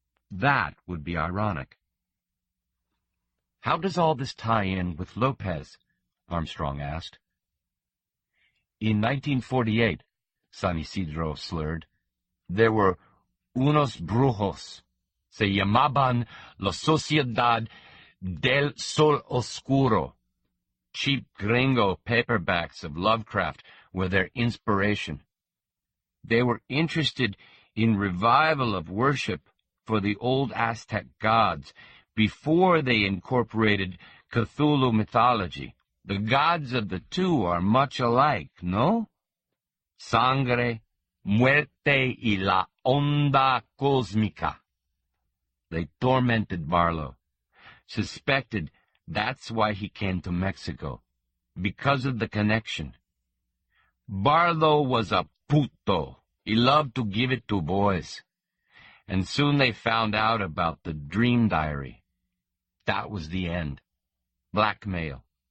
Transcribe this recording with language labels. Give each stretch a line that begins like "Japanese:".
English: That would be ironic. "How does all this tie in with Lopez?" Armstrong asked. "In 1948, San Ysidro slurred, there were
Spanish: unos brujos. Se llamaban la Sociedad del Sol Oscuro.
English: Cheap gringo paperbacks of Lovecraft were their inspiration. They were interested in revival of worship for the old Aztec gods before they incorporated Cthulhu mythology. The gods of the two are much alike, no?
Spanish: Sangre, muerte y la onda cósmica.
English: They tormented Barlow, suspected that's why he came to Mexico, because of the connection. Barlow was a puto. He loved to give it to boys. And soon they found out about the dream diary. That was the end. Blackmail.